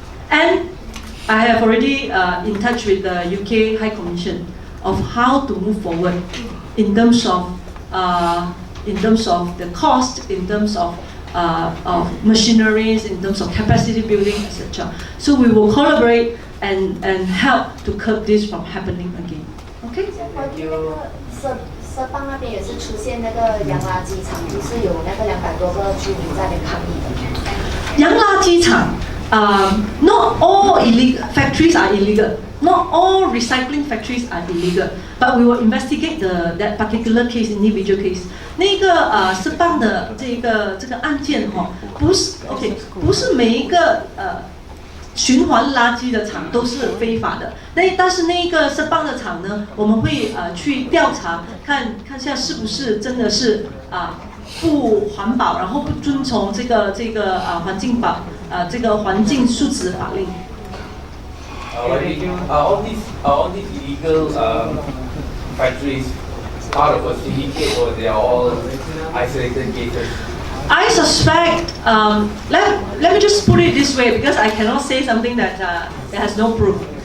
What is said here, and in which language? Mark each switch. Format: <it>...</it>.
<en>And I have already in touch with the UK High Commission of how to move forward in terms of the cost, in terms of machineries, in terms of capacity building, etc. So we will collaborate and help to curb this from happening again. Okay? Thank you.</en> <zh>色邦那边也是出现那个洋垃圾场，就是有那个200多个居民在那边抗议的。</zh> <en>洋垃圾场 not all illegal factories are illegal. Not all recycling factories are illegal. But we will investigate that particular case, individual case.</en> <zh>那个色邦的这个案件不是每一个循环垃圾的厂都是非法的。但是那个色邦的厂呢，我们会去调查，看下是不是真的是不环保，然后不遵从这个环境法这个环境素质法令。</zh> <en>All these illegal factories part of a syndicate, or they are all isolated cases? I suspect, let me just put it this way, because I cannot say something that has no proof.</en>